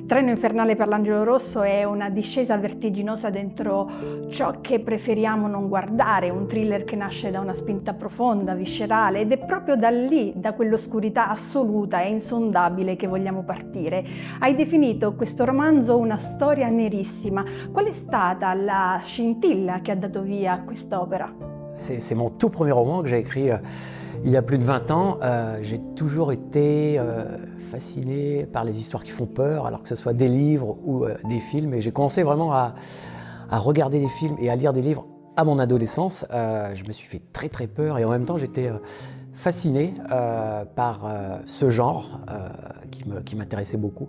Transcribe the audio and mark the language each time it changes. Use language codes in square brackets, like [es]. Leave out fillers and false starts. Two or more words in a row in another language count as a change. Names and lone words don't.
[it] Treno infernale per l'Angelo Rosso è una discesa vertiginosa dentro ciò che preferiamo non guardare, un thriller che nasce da una spinta profonda, viscerale, ed è proprio da lì, da quell'oscurità assoluta e insondabile che vogliamo partire. Hai definito questo romanzo una storia nerissima. Qual è stata la scintilla che ha dato via a quest'opera? [fr] C'est mon tout premier roman que j'ai écrit il y a plus de 20 ans. J'ai toujours été fasciné par les histoires qui font peur, alors que ce soit des livres ou des films. Et j'ai commencé vraiment à regarder des films et à lire des livres à mon adolescence. Je me suis fait très peur et en même temps j'étais fasciné par ce genre qui m'intéressait beaucoup.